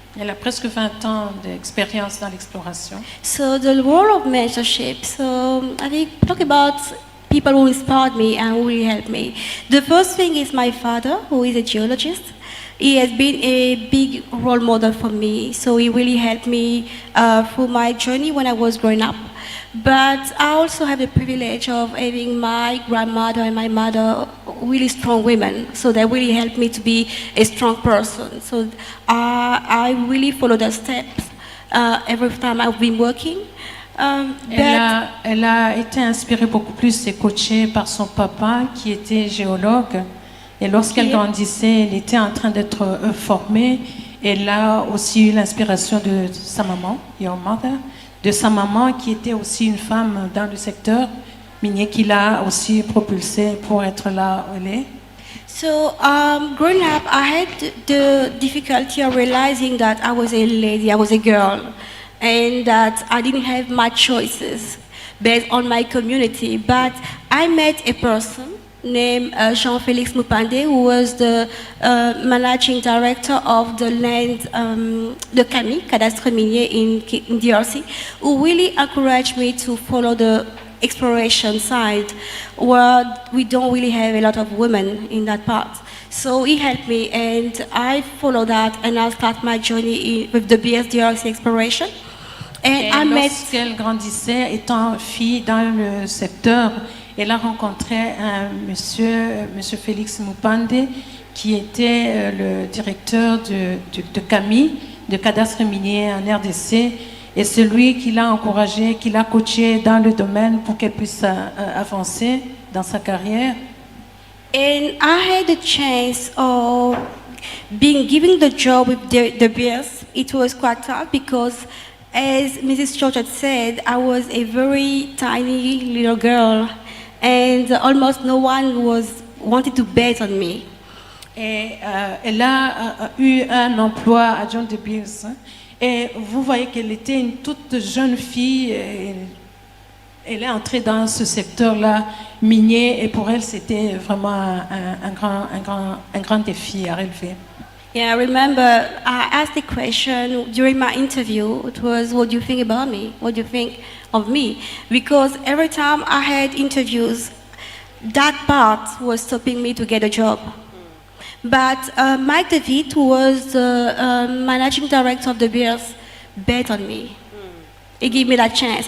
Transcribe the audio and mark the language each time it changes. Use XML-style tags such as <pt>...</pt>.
<fr>Elle a presque 20 ans d'expérience dans l'exploration.</fr> <en>So the role of mentorship, so I think talk about people who inspired me and who really helped me. The first thing is my father, who is a geologist. He has been a big role model for me, so he really helped me through my journey when I was growing up. But I also have the privilege of having my grandmother and my mother really strong women, so they really helped me to be a strong person. So I really follow their steps every time I've been working.</en> <fr>Elle a été inspirée beaucoup plus et coachée par son papa qui était géologue. Et lorsqu'elle grandissait, elle était en train d'être formée. Elle a aussi eu l'inspiration de sa maman,</fr> <en>your mother,</en> <fr>de sa maman qui était aussi une femme dans le secteur minier qui l'a aussi propulsée pour être là où elle est.</fr> <en>So growing up, I had the difficulty of realizing that I was a lady, I was a girl, and that I didn't have much choices based on my community. But I met a person named Jean-Félix Mupande, who was the managing director of the land, the CAMI, Cadastre Minier in DRC, who really encouraged me to follow the exploration side, where we don't really have a lot of women in that part. So he helped me, and I followed that, and I started my journey with the BSDRC exploration.</en> <fr>Et lorsqu'elle grandissait, étant fille dans le secteur, elle a rencontré un monsieur Félix Mupande, qui était le directeur de CAMI, de cadastre minier en RDC, et c'est lui qui l'a encouragée, qui l'a coachée dans le domaine pour qu'elle puisse avancer dans sa carrière.</fr> <en>And I had the chance of being given the job with the BS. It was quite tough because, as Mrs. George had said, I was a very tiny little girl, and almost no one wanted to bet on me.</en> <fr>Et elle a eu un emploi à John de Beers. Et vous voyez qu'elle était une toute jeune fille. Elle est entrée dans ce secteur-là minier, et pour elle, c'était vraiment un grand défi à relever.</fr> <en>Yeah, I remember I asked the question during my interview. It was, what do you think about me? What do you think of me? Because every time I had interviews, that part was stopping me to get a job. But Mike David, who was the managing director of the Bears, bet on me. He gave me that chance.</en>